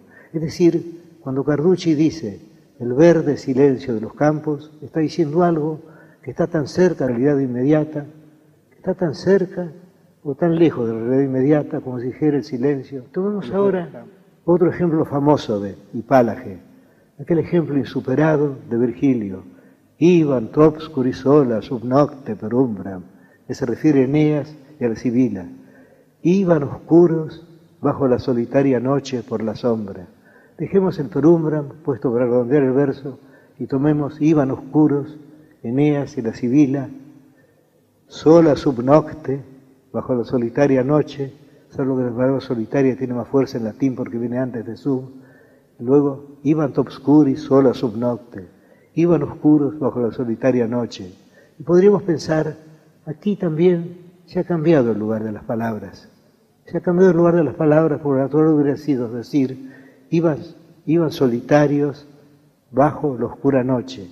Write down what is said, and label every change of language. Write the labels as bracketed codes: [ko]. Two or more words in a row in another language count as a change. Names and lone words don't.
[es] Es decir, cuando Carducci dice el verde silencio de los campos, está diciendo algo que está tan cerca de la realidad inmediata, que está tan cerca o tan lejos de la realidad inmediata como si dijera el silencio. Tomemos ahora otro ejemplo famoso de Hipálage, aquel ejemplo insuperado de Virgilio, [la] Iban obscuri sola sub nocte per umbram, [es] que se refiere a Eneas y a la Sibila. Iban oscuros bajo la solitaria noche por la sombra. Dejemos el [la] per umbram [es] puesto para redondear el verso y tomemos iban oscuros, Eneas y la Sibila, [la] sola sub nocte, [es] bajo la solitaria noche, solo que la palabra solitaria tiene más fuerza en latín porque viene antes de sub. [la] Luego, iban obscuri sola sub nocte, [es] iban oscuros bajo la solitaria noche. Y podríamos pensar, aquí también se ha cambiado el lugar de las palabras. Se ha cambiado el lugar de las palabras porque lo natural hubiera sido decir, iban solitarios bajo la oscura noche.